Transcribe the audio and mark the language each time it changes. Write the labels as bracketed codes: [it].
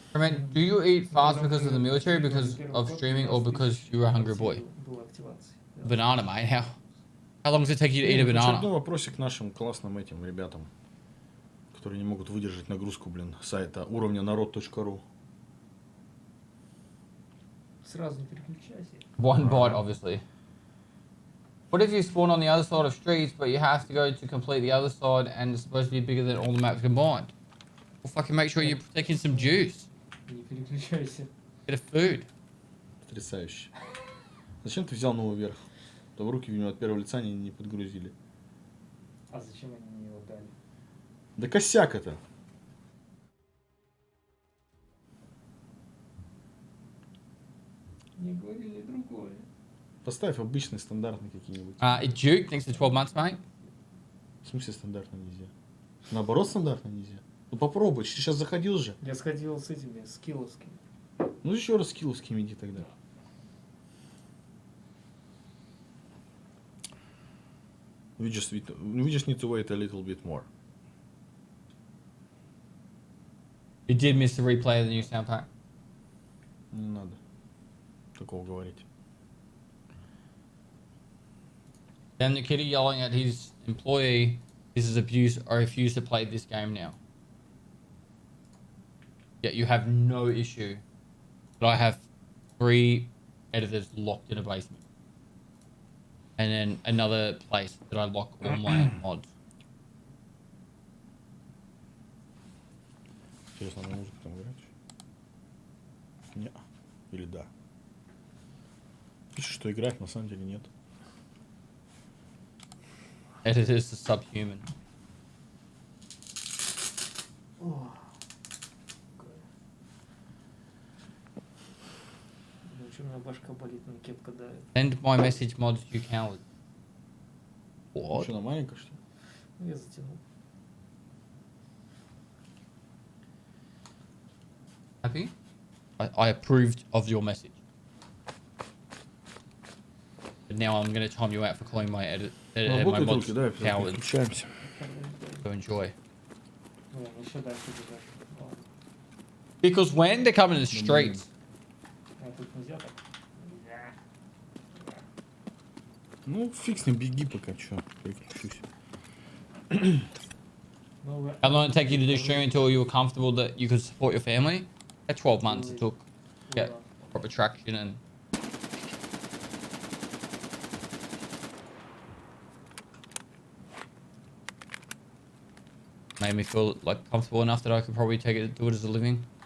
[en] I mean, do you eat fast because of the military, because of streaming, or because you're a hungry boy? [ru] Была активация. [en] Banana, mate. How long does it take you to eat a [ru] Очередной [en] banana? [ru] вопросик нашим классным этим ребятам, которые не могут выдержать нагрузку, сайта уровня народ.ру. Сразу не переключайся. [en] One bite, obviously. What if you spawn on the other side of streets, but you have to go to complete the other side, and it's supposed to be bigger than all the maps combined? Well, fucking make sure you're taking some juice. [ru] Не переключайся. [en] Get a food. [ru] Потрясающе. Зачем ты взял новый верх? То в руки в него от первого лица не подгрузили. А зачем они мне его дали? Да косяк это. Не говорили другое. Поставь обычные стандартные какие-нибудь. [en] Duke, thanks for 12 months, mate. [ru] В смысле стандартно нельзя? Наоборот, стандартно нельзя. Ну попробуй, ты сейчас заходил же. Я сходил с этими, с килловскими. Ну еще раз с килловскими иди тогда. [en] We just need to wait a little bit more. You did miss the replay of the new sound pack. [ru] Не надо такого говорить. [en] Then the kid yelling at his employee, this is abuse, I refuse to play this game now. Yet you have no issue that I have 3 editors locked in a basement. and then another place that I lock all my mods. [ru] Интересно, на музыку там играть? Не. Или да? Пишет, что играть, на самом деле нет. [en] It is the subhuman. [ru] Что у меня башка болит, мне кепка давит. [en] Send my message mods, you coward. What? [ru] Что, она маленькая, что ли? Ну, я затянул. [en] Happy? I approved of your message. But now I'm going to time you out for calling my my mods cowards. [ru] Включаемся. [en] To enjoy. [ru] Блин, еще дальше бежать. Ладно. [en] Because when they come in the streets, [ru] А тут нельзя так? Ну, фиг с ним, беги пока, чё, переключусь. Ну, [en] how long did it take you to do streaming until you were comfortable that you could support your family? At 12 months it took to get proper traction and made me feel like comfortable enough that I could probably take it, do it as a living.